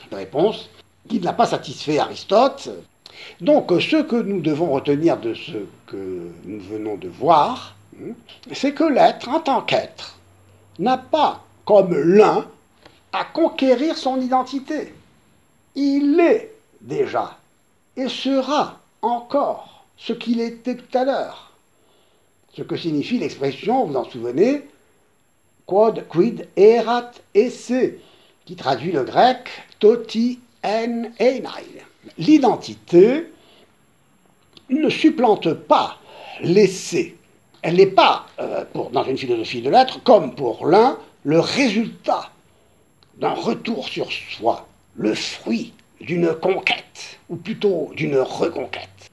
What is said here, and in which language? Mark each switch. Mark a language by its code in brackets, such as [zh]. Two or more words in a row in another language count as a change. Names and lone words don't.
[fr] Une réponse qui n'a pas satisfait Aristote. Donc ce que nous devons retenir de ce que nous venons de voir, c'est que l'être, en tant qu'être, n'a pas, comme l'un, à conquérir son identité. Il est déjà et sera encore ce qu'il était tout à l'heure. Ce que signifie l'expression, vous en souvenez, [la] quod quid erat esse, [fr] qui traduit le grec [el] τὸ τί ἦν εἶναι. [fr] L'identité ne supplante pas l'essai. Elle n'est pas, dans une philosophie de l'être, comme pour l'un, le résultat d'un retour sur soi, le fruit d'une conquête, ou plutôt d'une reconquête.